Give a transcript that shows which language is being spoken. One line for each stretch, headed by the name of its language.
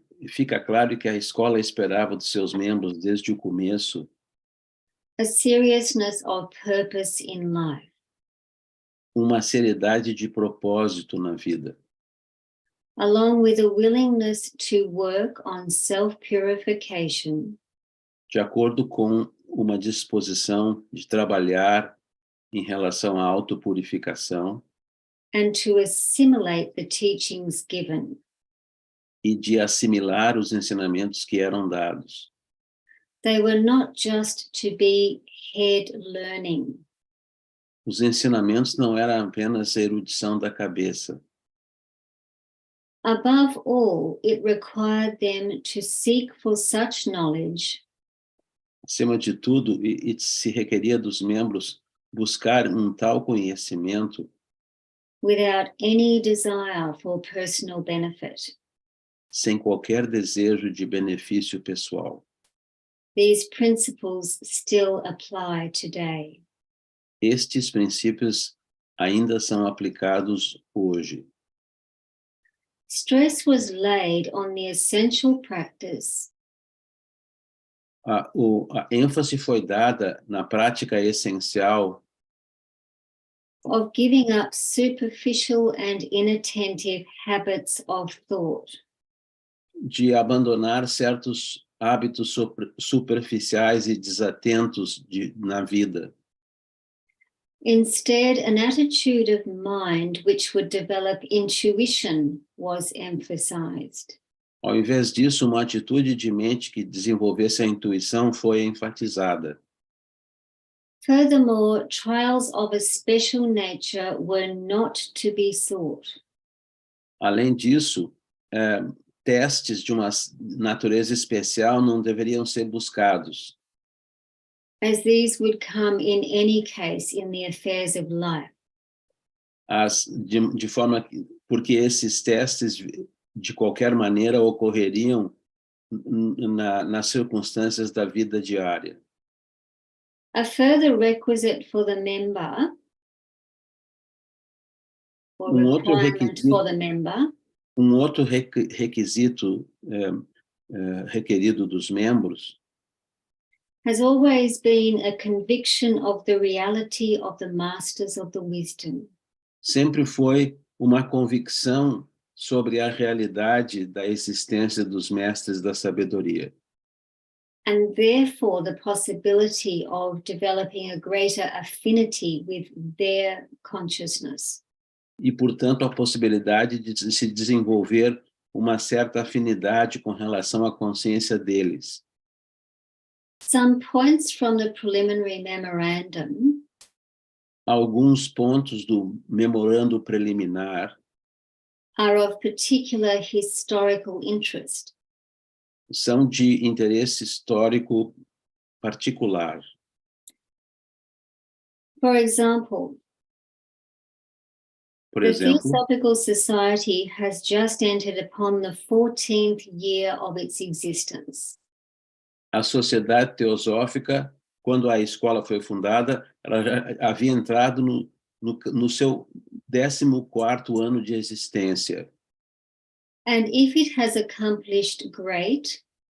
Portuguese: Fica claro que a escola esperava dos seus membros desde o começo
English: a seriousness of purpose in life,
Portuguese: uma seriedade de propósito na vida,
English: along with a willingness to work on self-purification
Portuguese: de acordo com uma disposição de trabalhar em relação à autopurificação
English: and to assimilate the teachings given.
Portuguese: e de assimilar os ensinamentos que eram dados.
English: They were not just to be head learning.
Portuguese: Os ensinamentos não eram apenas a erudição da cabeça.
English: Above all, it required them to seek for such knowledge
Portuguese: Acima de tudo, se requeria dos membros buscar um tal conhecimento
English: without any desire for personal benefit.
Portuguese: sem qualquer desejo de benefício pessoal.
English: These principles still apply today.
Portuguese: Estes princípios ainda são aplicados hoje.
English: Stress was laid on the essential practice
Portuguese: A ênfase foi dada na prática essencial
English: of giving up superficial and inattentive habits of thought,
Portuguese: de abandonar certos hábitos superficiais e desatentos na vida.
English: Instead, an attitude of mind which would develop intuition was emphasized.
Portuguese: Ao invés disso, uma atitude de mente que desenvolvesse a intuição foi enfatizada.
English: Furthermore, trials of a special nature were not to be sought.
Portuguese: Além disso, testes de uma natureza especial não deveriam ser buscados.
English: as these would come in any case in the affairs of life.
Portuguese: De forma porque esses testes, de qualquer maneira, ocorreriam nas circunstâncias da vida diária.
English: A further requisite for the member, or requirement for the member,
Portuguese: outro requisito requerido dos membros
English: has always been a conviction of the reality of the masters of the wisdom.
Portuguese: sempre foi uma convicção sobre a realidade da existência dos mestres da sabedoria.
English: And therefore the possibility of developing a greater affinity with their consciousness.
Portuguese: E, portanto, a possibilidade de se desenvolver uma certa afinidade com relação à consciência deles.
English: Some points from the preliminary memorandum
Portuguese: Alguns pontos do memorando preliminar
English: are of particular historical interest.
Portuguese: são de interesse histórico particular.
English: For example,
Portuguese: Por
English: the
Portuguese: exemplo,
English: Theosophical Society has just entered upon the 14th year of its existence.
Portuguese: a Sociedade Teosófica, quando a escola foi fundada, ela já havia entrado no seu 14º ano de existência.
English: And if it has accomplished great,